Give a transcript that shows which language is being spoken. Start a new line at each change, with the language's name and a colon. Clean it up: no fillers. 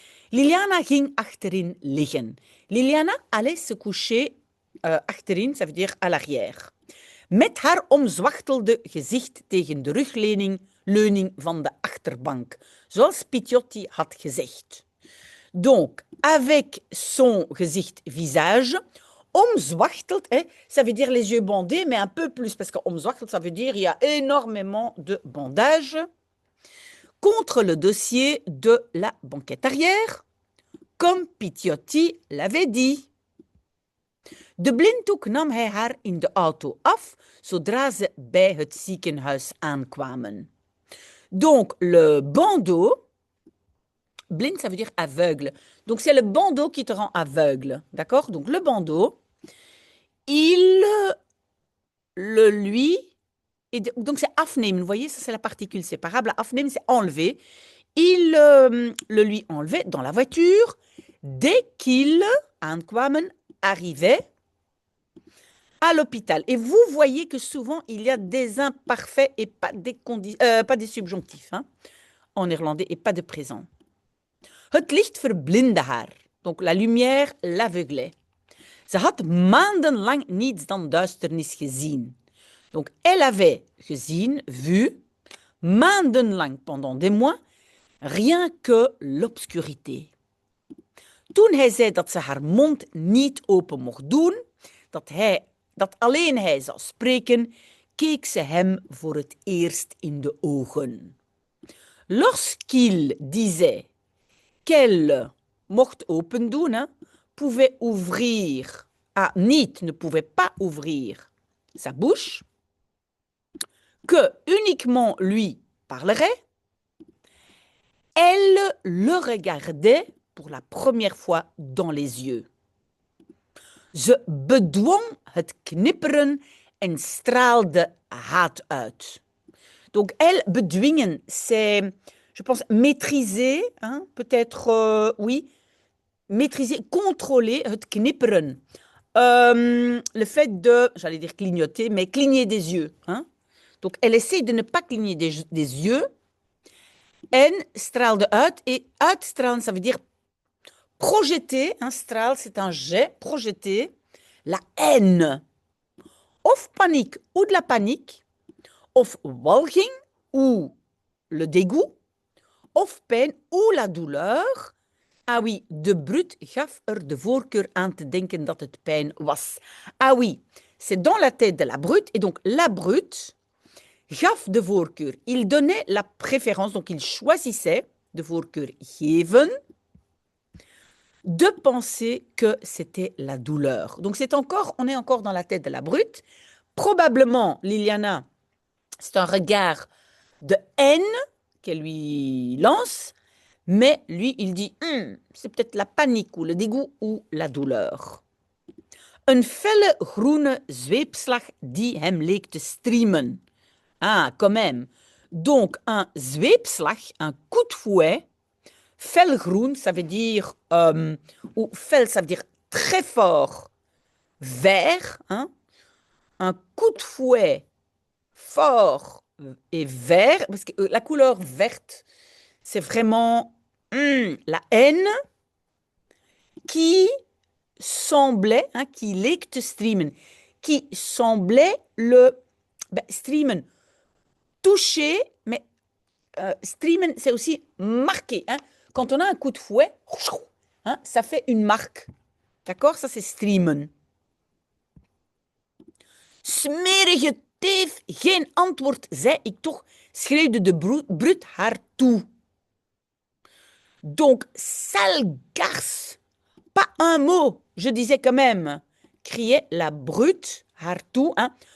Dutch: Liliana ging achterin liggen.
French: Liliana allait se coucher achterin, ça veut dire à l'arrière.
Dutch: Met haar omzwachtelde gezicht tegen de rugleuning van de achterbank, zoals Piciotti had gezegd.
French: Donc, avec son gezicht visage, omzwachteld, ça veut dire les yeux bandés, mais un peu plus, parce que omzwachteld, ça veut dire il y a énormément de bandages, contre le dossier de la banquette arrière, comme Piciotti l'avait dit.
Dutch: De blinddoek nam hij haar in de auto af, zodra ze bij het ziekenhuis aankwamen.
French: Donc, le bandeau, blind, ça veut dire aveugle. Donc, c'est le bandeau qui te rend aveugle, d'accord? Donc, le bandeau, il le lui, et donc c'est afnemen, vous voyez, ça c'est la particule séparable. Afnemen, c'est enlever. Il le lui enlevait dans la voiture dès qu'il, aankwamen, arrivait à l'hôpital. Et vous voyez que souvent, il y a des imparfaits et pas des subjonctifs, hein, en néerlandais, et pas de présent.
Dutch: Het licht verblindde haar.
French: Donc, la lumière l'aveuglait.
Dutch: Ze had maandenlang niets dan duisternis gezien.
French: Donc, elle avait gezien, vu, maandenlang, pendant des mois, rien que l'obscurité.
Dutch: Toen hij zei dat ze haar mond niet open mocht doen, dat alleen hij zou spreken, keek ze hem voor het eerst in de ogen.
French: Lorsqu'il disait qu'elle
Dutch: mocht open doen,
French: hein, pouvait ouvrir, niet, ne pouvait pas ouvrir sa bouche, que uniquement lui parlerait, elle le regardait pour la première fois dans les yeux.
Dutch: Ze bedwong het knipperen en straalde haat uit.
French: Donc, elle, bedwingen, c'est, je pense, maîtriser, hein, peut-être, oui, maîtriser, contrôler,
Dutch: het knipperen.
French: Le fait de, j'allais dire clignoter, mais cligner des yeux. Hein. Donc, elle essaie de ne pas cligner des yeux.
Dutch: En straalde uit.
French: Et uitstralen, ça veut dire projeter. Un straal, c'est un jet, projeter la haine.
Dutch: Of paniek,
French: ou de la panique.
Dutch: Of walging,
French: ou le dégoût.
Dutch: Of pijn,
French: ou la douleur.
Dutch: Ah oui, de Brut gaf de voorkeur aan te denken dat het pijn was.
French: Ah oui, c'est dans la tête de la Brut. Et donc, la Brut
Dutch: gaf de voorkeur.
French: Il donnait la préférence, donc il choisissait,
Dutch: de voorkeur geven,
French: de penser que c'était la douleur. Donc, on est encore dans la tête de la Brut. Probablement, Liliana, c'est un regard de haine qu'elle lui lance. Mais lui, il dit, c'est peut-être la paniek ou le dégoût ou la douleur.
Dutch: Een felle groene zweepslag die hem leek te streamen.
French: Ah, quand même. Donc, un zweepslag, un coup de fouet, felgroen, ça veut dire, ou fel, ça veut dire très fort, vert, hein? Un coup de fouet fort et vert, parce que la couleur verte, c'est vraiment la haine qui semblait, hein, qui
Dutch: leek te streamen,
French: qui semblait streamen, toucher, mais streamen, c'est aussi marquer. Hein. Quand on a un coup de fouet, hein, ça fait une marque. D'accord? Ça, c'est streamen.
Dutch: Smerige teef, geen antwoord, zei ik toch, schreeuwde de Brut haar toe.
French: Donc, sale garce, pas un mot, je disais quand même, criait la Brut,
Dutch: haar toe.
French: Hein.